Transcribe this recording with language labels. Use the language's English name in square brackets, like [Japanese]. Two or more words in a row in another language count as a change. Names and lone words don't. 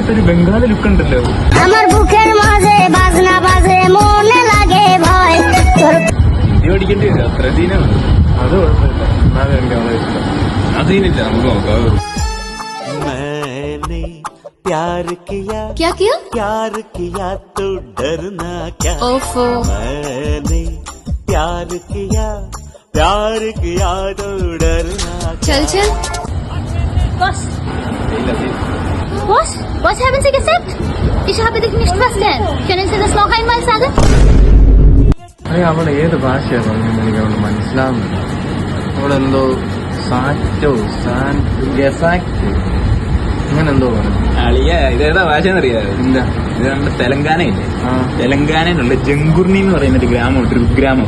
[Malayalam] ബംഗാളി ലുക്ക് ഉണ്ടല്ലോ. [Bangla] আমার বুকের মাঝে বাজনা বাজে মনে লাগে ভয়. [Malayalam] ഇത് പഠിക്കേണ്ടി വരും. അത്ര ദീനമാണ്. അത് കുഴപ്പമില്ല. എന്നാലും എനിക്ക് അവളെ ഇഷ്ടം. അതിനില്ല, നമുക്ക് നോക്കാം. [Hindi] प्यार किया क्या किया? प्यार किया तो डरना क्या. ओफो. मैंने प्यार किया तो डरना क्या. चल [German] Boss, was haben Sie gesagt? Ich habe dich nicht verstanden. Können Sie das noch einmal sagen? [Malayalam] അവളെ ഏത് ഭാഷയാണ് പറഞ്ഞത് എനിക്ക് അവള് മനസ്സിലാവുന്നില്ല. അവളെന്തോ സാറ്റോ അങ്ങനെ എന്തോ പറഞ്ഞു. അളിയ ഇതേതാ ഭാഷ എന്നറിയാതെ? ഇല്ല. ഇത് നമ്മുടെ തെലങ്കാനയില്ലേ, തെലങ്കാനയിലുള്ള ജങ്കുർണി എന്ന് പറയുന്ന ഒരു ഗ്രാമം, ഒരു ഗ്രാമം.